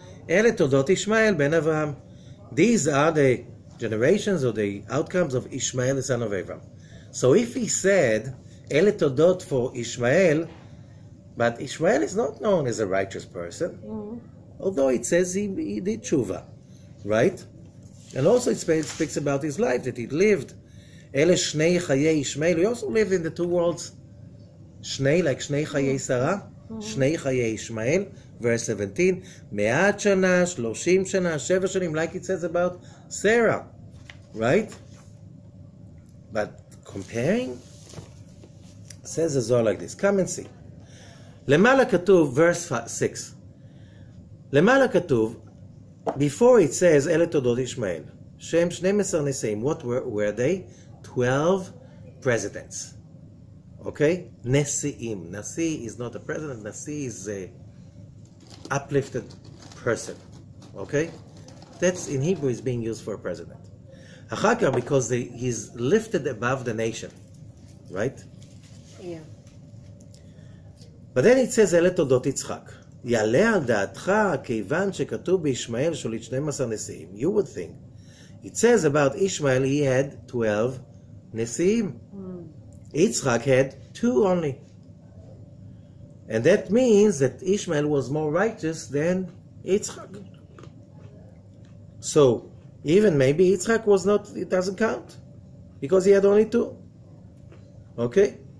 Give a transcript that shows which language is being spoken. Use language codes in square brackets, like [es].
[he] אלה תולדות ישמעאל בן אברהם. [en] These are the generations or the outcomes of Ishmael, the son of Abraham. So if he said, [he] אלה תולדות [en] for Ishmael, but Ishmael is not known as a righteous person, although it says he did tshuva, right? And also it speaks about his life, that he lived. [he] אלה שני חיי Ishmael. [en] He also lived in the two worlds. שני, like [he] שני חיי שרה, שני חיי [en] Ishmael, verse 17, [he] 100 שנה, 30 שנה, 7 שנים, [en] like it says about Sarah, right? But comparing, says the Zohar like this. Come and see. [he] למעלה כתוב, [en] verse 6. [he] למעלה כתוב, [en] before it says, [he] אלה תולדות ישמעאל, שהם 12 נשיאים. [en] What were they? 12 presidents. Okay? נשיאים. נשיא is not a president. נשיא is a uplifted person. Okay? That's in Hebrew is being used for a president. [he] אחר כך, [en] because he's lifted above the nation. Right? Yeah. But then it says, [he] אלה תולדות יצחק. יעלה על דעתך כיוון שכתוב בישמעאל שליט 12 נשיאים. [en] You would think. It says about Ishmael he had 12 נשיאים. Yitzchak had 2 only. And that means that Ishmael was more righteous than Yitzchak. So, even maybe Yitzchak was not, it doesn't count. Because he had only 2. Okay?